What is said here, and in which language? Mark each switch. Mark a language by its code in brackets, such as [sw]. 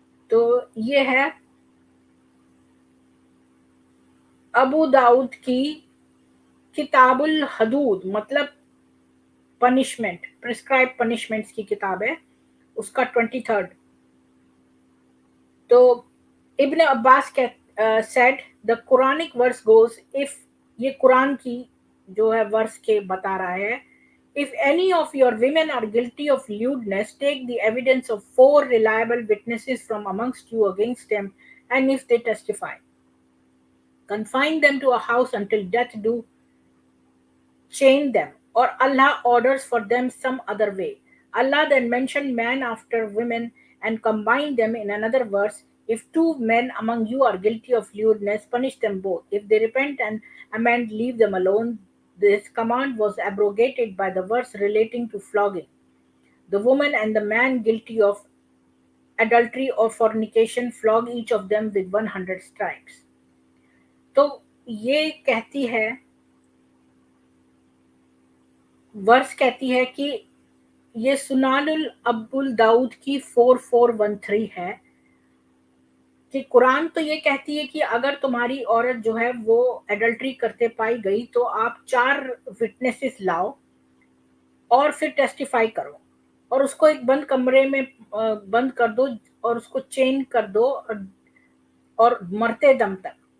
[hi] तो ये है अबू दाऊद की किताबुल हदूद, मतलब पनिशमेंट, प्रिस्क्राइब पनिशमेंट्स की किताब है, उसका 23rd। [en] तो Ibn Abbas said the Quranic verse goes, if, [hi] ये कुरान की जो है वर्स के बता रहा है, [en] If any of your women are guilty of lewdness, take the evidence of 4 reliable witnesses from amongst you against them, and if they testify, confine them to a house until death do chain them, or Allah orders for them some other way. Allah then mentioned man after women and combined them in another verse. If 2 men among you are guilty of lewdness, punish them both. If they repent and amend, leave them alone. This command was abrogated by the verse relating to flogging. The woman and the man guilty of adultery or fornication, flog each of them with 100 stripes. [hi] तो ये कहती है, verse कहती है कि ये सुनानुल अब्दुल दाऊद की 4413 है कि कुरान तो ये कहती है कि अगर तुम्हारी औरत जो है वो एडल्ट्री करते पाई गई तो आप 4 विटनेसेस लाओ और फिर टेस्टिफाई करो और उसको एक बंद कमरे में बंद कर दो और उसको चेन कर दो और मरते दम तक।